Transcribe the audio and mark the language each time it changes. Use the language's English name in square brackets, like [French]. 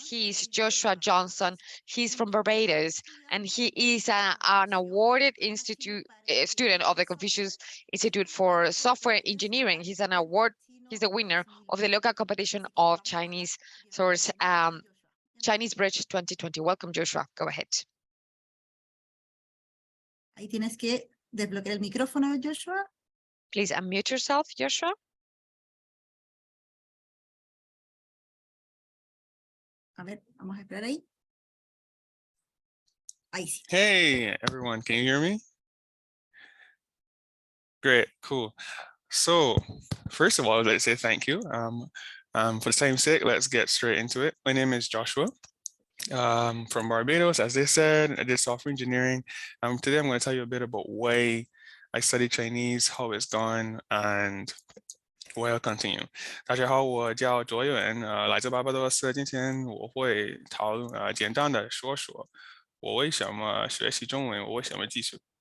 [English] He's Joshua Johnson. He's from Barbados, and he is an awarded student of the Confucius Institute for Software Engineering. He's the winner of the local competition of Chinese source Chinese Bridge 2020. Welcome, Joshua. Go ahead. [Spanish] Ahí tienes que desbloquear el micrófono, Joshua. [English] Please unmute yourself, Joshua. [Spanish] A ver, vamos a esperar ahí. Ahí sí. [English] Hey, everyone. Can you hear me? Great. Cool. So first of all, I'd like to say thank you. For the time's sake, let's get straight into it. My name is Joshua. From Barbados, as they said. I did software engineering. Today I'm going to tell you a bit about why I studied Chinese, how it's gone, and why I'll continue. [Chinese] 大家好，我叫卓远，来自巴巴多斯。今天我会简单的说说我为什么学习中文，我为什么继续。